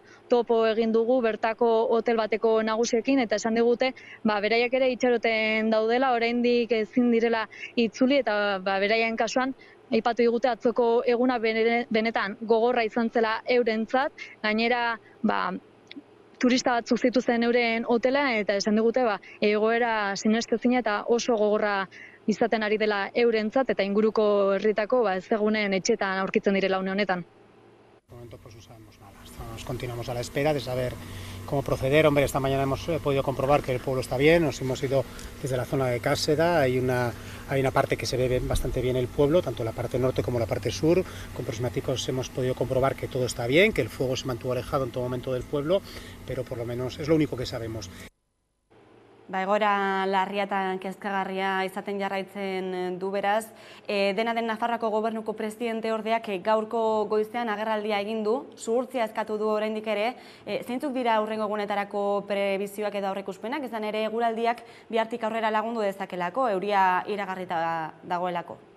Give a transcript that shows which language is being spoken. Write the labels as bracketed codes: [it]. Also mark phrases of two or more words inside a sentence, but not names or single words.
[eu] topo egin dugu bertako hotel bateko nagusiekin eta esan digute beraiek ere itxaroten daudela, oraindik ezin direla itzuli eta beraien kasuan aipatu digute atzoko eguna benetan gogorra izan zela eurentzat, gainera turista batzuk zituzten euren hotela eta esan digute egoera sinestezina eta oso gogorra izaten ari dela eurentzat eta inguruko herritako ez egunen etxetan aurkitzen direla une honetan. [es] Momento pues no sabemos nada. Nos continuamos a la espera de saber cómo proceder. Hombre, esta mañana hemos podido comprobar que el pueblo está bien, nos hemos ido desde la zona de Cáseda, hay una parte que se ve bastante bien el pueblo, tanto la parte norte como la parte sur. Con prismáticos hemos podido comprobar que todo está bien, que el fuego se mantuvo alejado en todo momento del pueblo, pero por lo menos es lo único que sabemos. [eu] Egoera larria eta kezkagarria izaten jarraitzen du beraz. Dena den Nafarroako gobernuko presidente ordeak gaurko goizean agerraldia egin du, zuhurtzia eskatu du oraindik ere. Zeintzuk dira hurrengo egunetarako prebizioak edo aurreikuspenak, izan ere eguraldiak bihartik aurrera lagundu dezakelako, euria iragarrita dagoelako?